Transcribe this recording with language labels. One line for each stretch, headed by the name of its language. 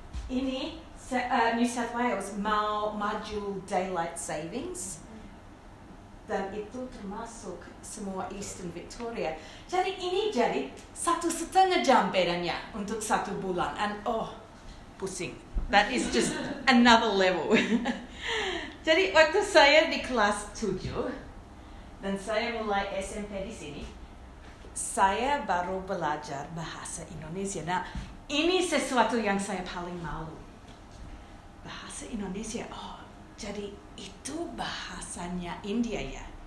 Indonesian: ini New South Wales mau maju daylight savings. Dan itu termasuk semua Eastern Victoria. Jadi ini jadi 1,5 jam bedanya untuk 1 bulan.
English: And pusing. That is just another level.
Indonesian: Jadi waktu saya di kelas 7 dan saya mulai SMP di sini, saya baru belajar bahasa Indonesia. Nah, ini sesuatu yang saya paling malu. Bahasa Indonesia. Jadi itu bahasanya India ya.